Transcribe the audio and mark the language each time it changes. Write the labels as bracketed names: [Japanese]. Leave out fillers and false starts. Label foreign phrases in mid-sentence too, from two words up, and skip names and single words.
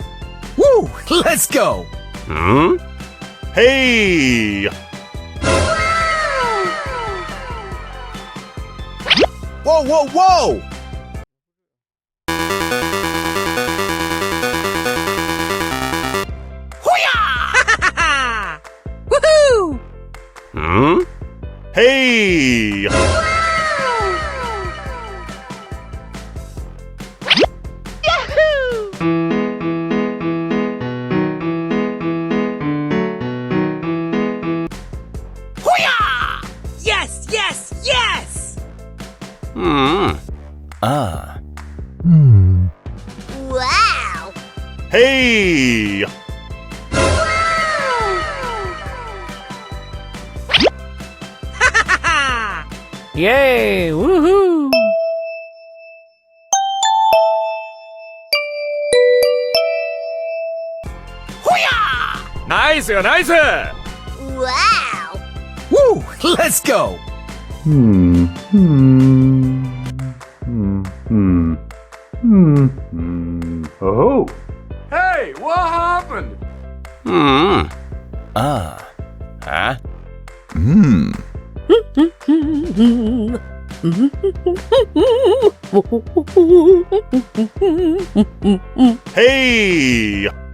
[English] Woo! Let's go! Hey! Whoa, whoa, whoa! Hoo-yah! Ha ha ha! Woohoo! Hey! Yahoo! Hoo-yah! Yes, yes, yes! Wow! Hey! Ha ha ha! Yay! Woohoo! Hoo-yah! [Japanese] ナイスよ、ナイス Wow! Woo! [English] Let's go! Oh. Hey, what happened? Hey!